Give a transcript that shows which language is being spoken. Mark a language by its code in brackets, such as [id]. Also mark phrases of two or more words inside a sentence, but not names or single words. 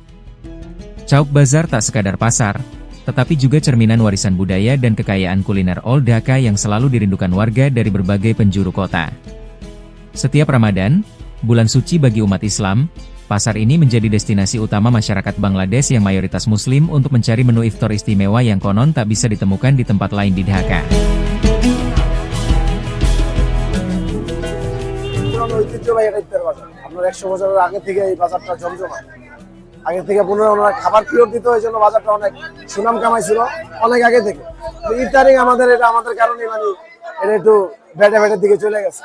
[id] Chowk Bazar tak sekadar pasar, tetapi juga cerminan warisan budaya dan kekayaan kuliner Old Dhaka yang selalu dirindukan warga dari berbagai penjuru kota. Setiap Ramadan, bulan suci bagi umat Islam, pasar ini menjadi destinasi utama masyarakat Bangladesh yang mayoritas Muslim untuk mencari menu iftar istimewa yang konon tak bisa ditemukan di tempat lain di Dhaka. [bn] ঐতিহ্যবাহী একটা ইফতার বাজার। আপনার 100 বছরের আগে থেকে এই বাজারটা জমজমাট। আগে থেকে ওনারা খাবার পিওর দিত, এই জন্য বাজারটা অনেক সুনাম কামাইছিল অনেক আগে থেকে। ইফতারিং এটা আমাদের কারণে মানে এটা একটু ভেটের দিকে চলে গেছে।